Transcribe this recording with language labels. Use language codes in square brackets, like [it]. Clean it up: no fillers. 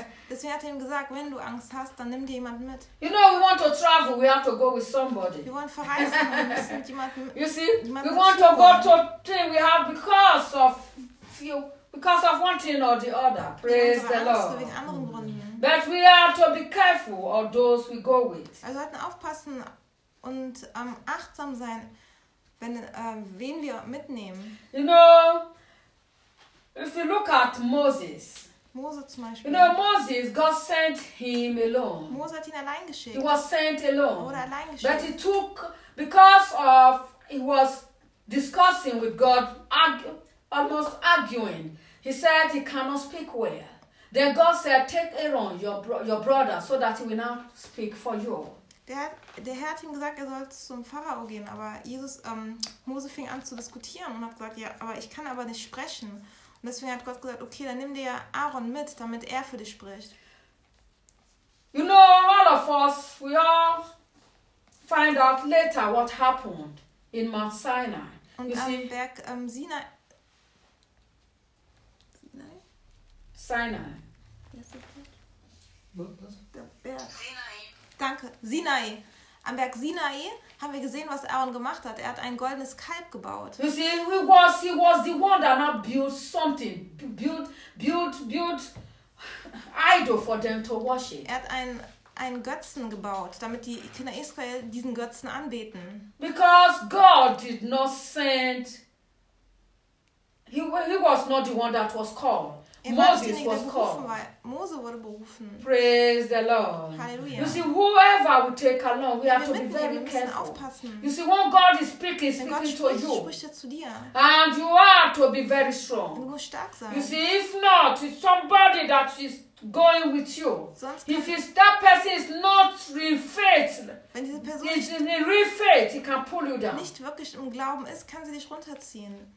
[de] Deswegen hat er ihm gesagt, wenn du Angst hast, dann nimm dir jemanden mit. [en] You know, we want to travel, we have to go with somebody. [de] Wir wollen verreisen, wir müssen mit jemanden. [en] You see, we want to go to thing we have because of few, because of one thing or the other. Praise the Lord. But we have to be careful of those we go with. [de] Wir sollten aufpassen, und achtsam sein, wenn wen wir mitnehmen. [en] You know, if you look at Moses. [de] Mose zum Beispiel. [en] You know, Moses, God sent him alone. [de] Mose hat ihn allein geschickt. [en] He was sent alone. [de] Oder allein geschickt. [en] But he took, because of, he was discussing with God, almost arguing. He said he cannot speak well. Then God said, take Aaron, your brother, so that he will now speak for you. [de] Der Herr hat ihm gesagt, er soll zum Pharao gehen, aber Jesus, Mose fing an zu diskutieren und hat gesagt, ja, aber ich kann aber nicht sprechen. Und deswegen hat Gott gesagt, okay, dann nimm dir Aaron mit, damit er für dich spricht. [en] You know, all of us, we all find out later what happened in Mount Sinai. [de] Und [en] you [de] am [en] see? [de] Berg Sinai. Sinai. [en] Yes, okay. [de] Der Berg. Danke, Sinai. Am Berg Sinai haben wir gesehen, was Aaron gemacht hat. Er hat ein goldenes Kalb gebaut. [en] You see, he was the one that now built something, built idol for them to worship. [de] Er hat einen Götzen gebaut, damit die Kinder Israel diesen Götzen anbeten. [en] Because God did not send. He was not the one that was called. Moses was called. [de] Mose wurde berufen. [en] Praise the Lord. Halleluja. You see, whoever we take along, we have to be very careful. [de] Aufpassen. [en] You see, when God is speaking to you, [de] spricht zu dir. [en] And you are to be very strong. [de] Du musst stark sein. [en] You see, if not, it's somebody that is going with you. [de] Sonst [en] if it's that person is not real faith, [de] wenn diese Person [en] in real faith, he can pull you down. [de] Nicht wirklich im Glauben ist, kann sie dich runterziehen.